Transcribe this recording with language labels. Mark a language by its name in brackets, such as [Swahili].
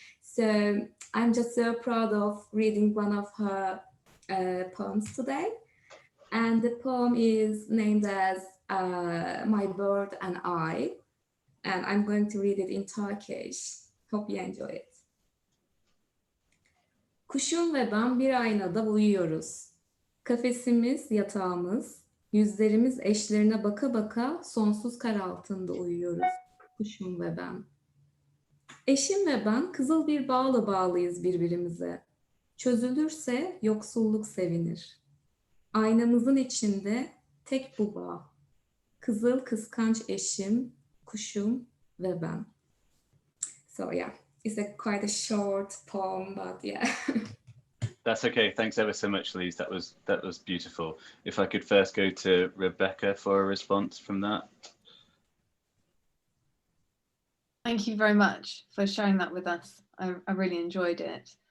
[English] So I'm just so proud of reading one of her poems today. And the poem is named as My Bird and I. And I'm going to read it in Turkish. Hope you enjoy it. [Turkish] Kuşum ve ben bir aynada uyuyoruz. Kafesimiz, yatağımız, yüzlerimiz eşlerine baka baka sonsuz kar altında uyuyoruz. Kuşum ve ben. Eşim ve ben kızıl bir bağla bağlıyız birbirimize. Çözülürse yoksulluk sevinir. Aynamızın içinde tek bu bağ. Kızıl kıskanç eşim, kuşum ve ben. [English] So yeah, it's quite a short poem, but yeah. That's okay. Thanks ever so much, Lise. That was beautiful. If I could first go to Rebecca for a response from that. Thank you very much for sharing that with us. I really enjoyed it.